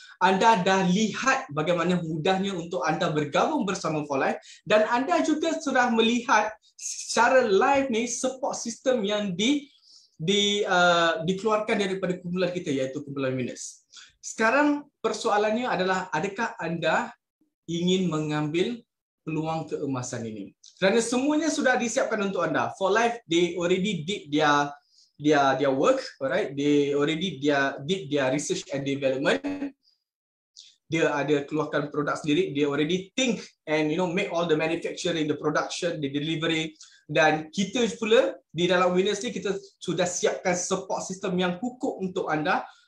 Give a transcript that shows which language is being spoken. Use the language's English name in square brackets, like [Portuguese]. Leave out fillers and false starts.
[Malay] Anda dah lihat bagaimana mudahnya untuk anda bergabung bersama For Life, dan anda juga sudah melihat secara live ni support system yang dikeluarkan daripada kumpulan kita, iaitu kumpulan Winners. Sekarang persoalannya adalah, adakah anda ingin mengambil peluang keemasan ini? Kerana semuanya sudah disiapkan untuk anda. [English] For Life, they already did their work, alright? They already did their research and development. [Malay] Dia ada keluarkan produk sendiri. [English] They already think and make all the manufacturing, the production, the delivery. [Malay] Dan kita pula di dalam Winners ni, kita sudah siapkan support system yang kukuh untuk anda.